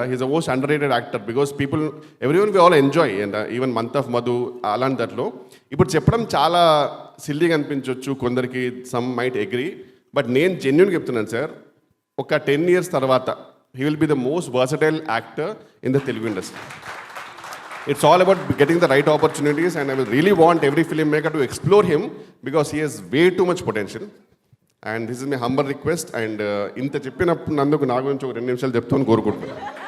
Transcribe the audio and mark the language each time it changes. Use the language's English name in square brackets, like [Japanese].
[English] He's a most under rated actor because people everyone we all enjoy. [Telugu] And even month of Madhu అలాంటి దాంట్లో ఇప్పుడు చెప్పడం చాలా సిల్లీగా అనిపించవచ్చు కొందరికి, [English] Some might agree. But [Telugu] నేను జెన్యున్గా చెప్తున్నాను సార్, [English] ఒక 10 years [Telugu] తర్వాత [English] He will be the most versatile actor in the Telugu industry. It's all about getting the right opportunities, and I will really want every filmmaker to explore him because he has way too much potential. And this is my humble request. [Telugu] And ఇంత చెప్పినప్పుడు నందుకు నా గురించి ఒక 2 నిమిషాలు చెప్తాను కోరుకుంటున్నాను.